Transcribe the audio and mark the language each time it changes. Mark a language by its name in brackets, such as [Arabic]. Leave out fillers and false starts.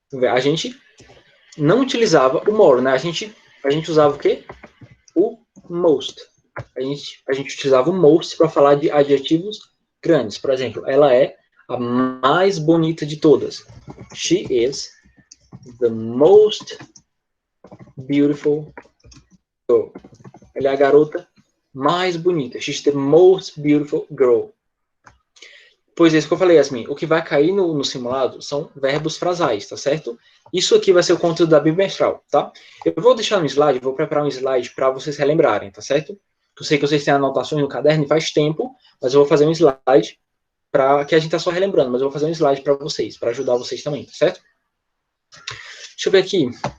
[Portuguese] A gente não utilizava o more, né? A gente usava o quê? O most. A gente utilizava o most para falar de adjetivos grandes. Por exemplo, ela é a mais bonita de todas. [English] She is the most beautiful girl. [Portuguese] Ela é a garota mais bonita. [English] She's the most beautiful girl. [Portuguese] Pois é, isso que eu falei, Yasmin. O que vai cair no simulado são verbos frasais, tá certo? Isso aqui vai ser o conteúdo da bimestral, tá? Eu vou deixar um slide, vou preparar um slide para vocês relembrarem, tá certo? Eu sei que vocês têm anotações no caderno e faz tempo, mas eu vou fazer um slide para que a gente tá só relembrando, mas eu vou fazer um slide para vocês, para ajudar vocês também, tá certo? Deixa eu ver aqui.